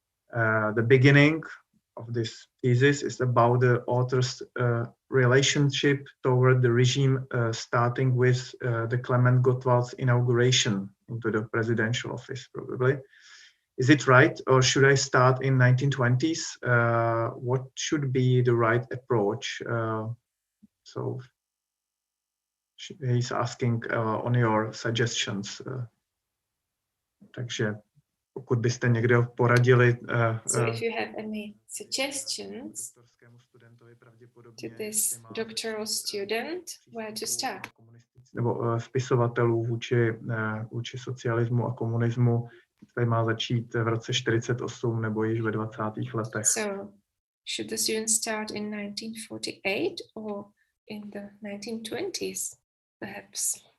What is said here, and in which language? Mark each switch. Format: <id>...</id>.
<en>The beginning of this thesis is about the author's relationship toward the regime, starting with the Klement Gottwald's inauguration into the presidential office, probably. Is it right, or should I start in 1920s? What should be the right approach? So he's asking on your suggestions.</en> <cs>Takže pokud byste někdo poradili,</cs> <en>so if you have any suggestions to this doctoral student, where to start?</en> <cs>Nebo spisovatelů vůči socialismu a komunismu, tady má začít v roce 48 nebo již ve 20. letech.</cs> <en>So should the student start in 1948 or in the 1920s, perhaps?</en>